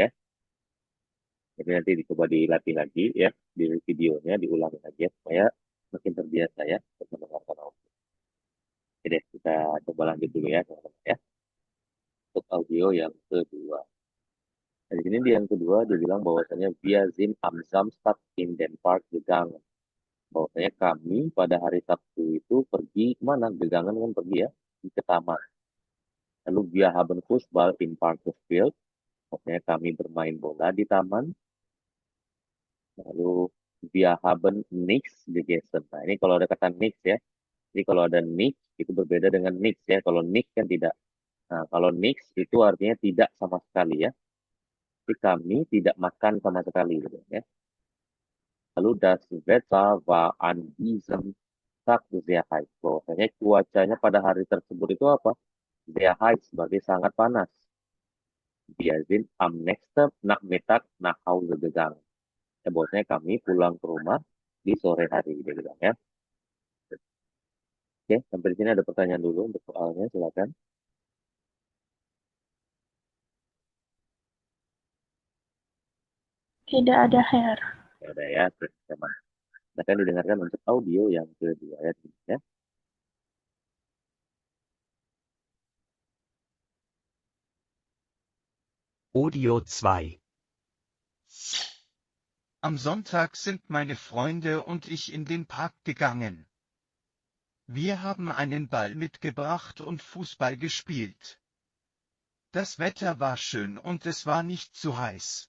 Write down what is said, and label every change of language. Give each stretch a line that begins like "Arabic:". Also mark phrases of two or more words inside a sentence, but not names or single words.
Indonesian: Jadi nanti dicoba dilatih lagi, ya. Di videonya, diulangi lagi ya, supaya makin terbiasa ya, untuk mendengarkan audio. Oke deh, kita coba lanjut dulu ya, teman-teman ya. Untuk audio yang kedua. Nah, di sini di yang kedua dia bilang bahwasanya
German: wir sind am Samstag in den Park gegangen.
Indonesian: Bahwasanya kami pada hari Sabtu itu pergi kemana? Gegangen kan pergi ya, ke taman.
German: Lalu wir haben Fußball in Park gespielt.
Indonesian: Maksudnya kami bermain bola di taman.
German: Lalu wir haben nichts gegessen.
Indonesian: Nah ini kalau ada kata nichts ya. Jadi kalau ada nichts itu berbeda dengan nichts ya. Kalau nichts kan tidak. Nah kalau nichts itu artinya tidak sama sekali ya. Jadi kami tidak makan sama sekali gitu ya.
German: Lalu das Wetter war an diesem Tag sehr heiß.
Indonesian: Bahwasanya cuacanya pada hari tersebut itu apa?
German: Sehr heiß,
Indonesian: berarti sangat panas.
German: Wir sind am nächsten Nachmittag nach Hause gegangen.
Indonesian: Ya, bahwasanya kami pulang ke rumah di sore hari, dia bilang ya. Oke, sampai di sini ada pertanyaan dulu untuk soalnya, silakan. Tidak ada hair. Ya udah ya, terus teman. Akan didengarkan untuk audio yang kedua ya. Audio 2.
German: Am Sonntag sind meine Freunde und ich in den Park gegangen. Wir haben einen Ball mitgebracht und Fußball gespielt. Das Wetter war schön und es war nicht zu heiß.